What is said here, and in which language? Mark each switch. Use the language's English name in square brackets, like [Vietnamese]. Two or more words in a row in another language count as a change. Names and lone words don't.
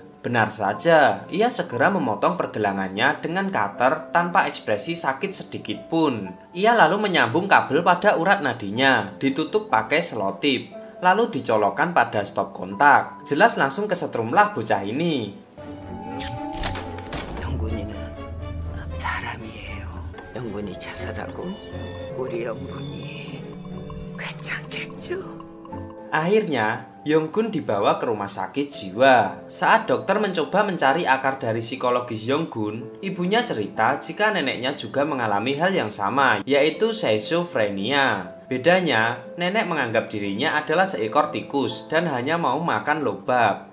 [Indonesian] Benar saja, ia segera memotong pergelangannya dengan cutter tanpa ekspresi sakit sedikit pun. Ia lalu menyambung kabel pada urat nadinya, ditutup pakai selotip, lalu dicolokkan pada stop kontak. Jelas langsung kesetrumlah bocah ini. [Korean] 영군이는 사람이에요. 영군이 자살하고 우리 영군이 괜찮겠죠? [Indonesian] Akhirnya, Yong-gun dibawa ke rumah sakit jiwa. Saat dokter mencoba mencari akar dari psikologis Yong-gun, ibunya cerita jika neneknya juga mengalami hal yang sama, yaitu schizophrenia. Bedanya, nenek menganggap dirinya adalah seekor tikus dan hanya mau makan lobak.